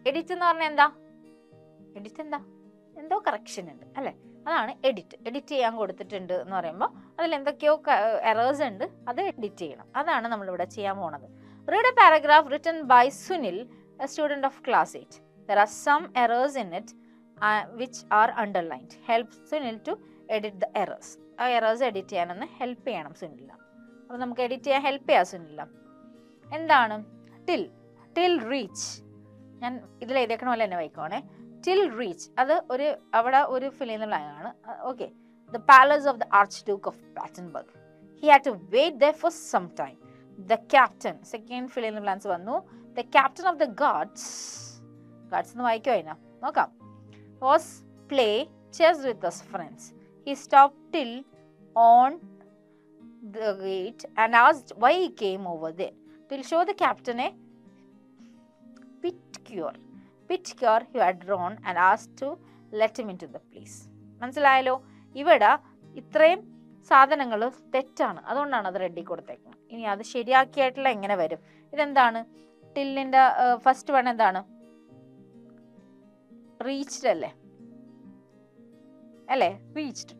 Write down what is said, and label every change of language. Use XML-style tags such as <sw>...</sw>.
<ml>Edit എന്ന് പറഞ്ഞാൽ എന്താ, എന്തോ കറക്ഷൻ ഉണ്ട് അല്ലേ, അതാണ് എഡിറ്റ് ചെയ്യാൻ കൊടുത്തിട്ടുണ്ട് എന്ന് പറയുമ്പോൾ അതിൽ എന്തൊക്കെയോ എറേഴ്സ് ഉണ്ട്, അത് എഡിറ്റ് ചെയ്യണം. അതാണ് നമ്മളിവിടെ ചെയ്യാൻ പോണത്.</ml> <en>Read a paragraph written by Sunil, a student of class 8. There are some errors in it which are underlined. Help Sunil to edit the errors.</en> <ml>ആ എറേഴ്സ് എഡിറ്റ് ചെയ്യാനൊന്ന് ഹെൽപ്പ് ചെയ്യണം സുനില. അപ്പോൾ നമുക്ക് എഡിറ്റ് ചെയ്യാൻ ഹെൽപ്പ് ചെയ്യാം സുനില. എന്താണ് ടിൽ റീച്ച്, ഞാൻ ഇതിൽ എഴുതിയേക്കണ പോലെ തന്നെ വായിക്കുവാണേ. ടിൽ റീച്ച് അത് അവിടെ ഒരു ഫിൽ ചെയ്യുന്ന ലൈനാണ്.</ml> <en>Okay. The palace of the Archduke of Battenberg. He had to wait there for some time. The captain, second fill in the blanks</en> <ml>വന്നു.</ml> <en>The captain of the guards</en> <ml>എന്ന് വായിക്കോ അതിനാ നോക്കാം.</ml> <en>Was play chess with his friends. He stopped till on the gate and asked why he came over there. Till show the captain a pit cure he had drawn and asked to let him into the place.</en> <ml>മനസ്സിലായല്ലോ? ഇവിടെ ഇത്രയും സാധനങ്ങൾ തെറ്റാണ്, അതുകൊണ്ടാണ് അത് ready കൊടുത്തേക്കുന്നത്. ഇനി അത് ശരിയാക്കിയായിട്ടുള്ള എങ്ങനെ വരും? ഇതെന്താണ്? ടില്ലിന്റെ ഫസ്റ്റ് വൺ എന്താണ്? റീച്ച്ഡ് അല്ലേ?</ml> <en>Reached.</en>